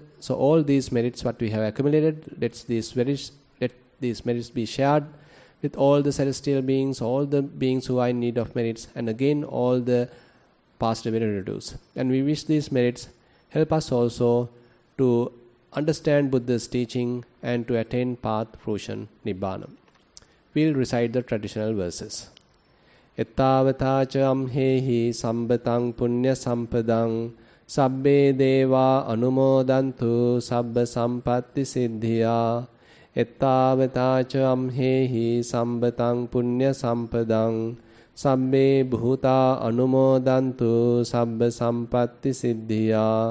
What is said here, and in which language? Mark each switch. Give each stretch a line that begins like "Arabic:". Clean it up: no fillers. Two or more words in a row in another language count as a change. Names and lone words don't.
English: So all these merits what we have accumulated, let these merits be shared with all the celestial beings, all the beings who are in need of merits, and again all the past relatives. And we wish these merits help us also to understand Buddha's teaching and to attain path, fruition, Nibbana. We'll recite the traditional verses.
Pali: Ettavata amhehi sambatang punya sampadang sabbe deva anumodantu sabba sampatti siddhya. Ettavata amhehi sambatang punya sampadang sabbe bhuta anumodantu sabba sampatti siddhya.